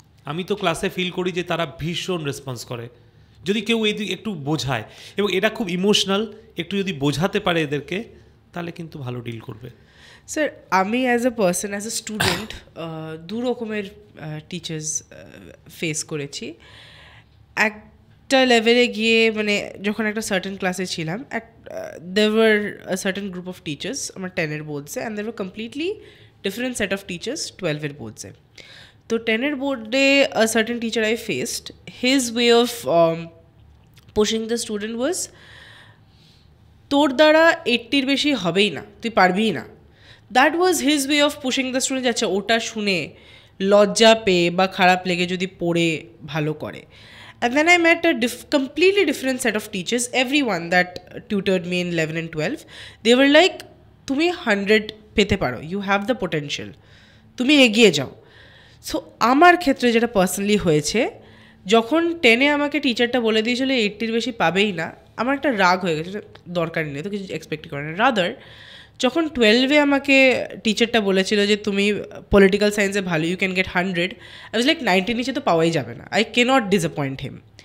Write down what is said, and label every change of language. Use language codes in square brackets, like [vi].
[bn] আমি তো ক্লাসে ফিল করি যে তারা ভীষণ রেসপন্স করে যদি কেউ একটু বোঝায়, এবং এরা খুব ইমোশনাল, একটু যদি বোঝাতে পারে এদেরকে তাহলে কিন্তু ভালো ডিল করবে। স্যার, আমি as a person, as a student দু রকমের টিচার্স ফেস করেছি। একটা লেভেলে গিয়ে মানে যখন একটা সার্টেন ক্লাসে ছিলাম, [en] there were a certain group of teachers [bn] আমার 10-এর বোর্ডসে, [en] and there were completely different set of teachers [bn] 12-এর বোর্ডসে। তো 10-এর বোর্ডে [en] a certain teacher I faced, his way of pushing the student was, [bn] তোর দ্বারা 80-র বেশি হবেই না, তুই পারবিই না। [en] That was his way of pushing the student. [bn] আচ্ছা, ওটা শুনে লজ্জা পেয়ে বা খারাপ লেগে যদি পড়ে ভালো করে। [en] And then I met a completely different set of teachers, everyone that tutored me in 11 and 12. They were like, [bn] তুমি 100 পেতে পারো, [en] you have the potential, [bn] তুমি এগিয়ে যাও। সো আমার ক্ষেত্রে যেটা পার্সোনালি হয়েছে, যখন 10-এ আমাকে টিচারটা বলে দিয়েছিল 80-র বেশি পাবেই না, আমার একটা রাগ হয়ে গেছে, দরকারই নেই তো কিছু এক্সপেক্ট করে না। রাদার যখন 12-এ আমাকে টিচারটা বলেছিল যে তুমি পলিটিক্যাল সায়েন্সে ভালো, [en] you can get 100, I was like [bn] 90 নিচে তো পাওয়াই যাবে না, [en] I cannot disappoint him.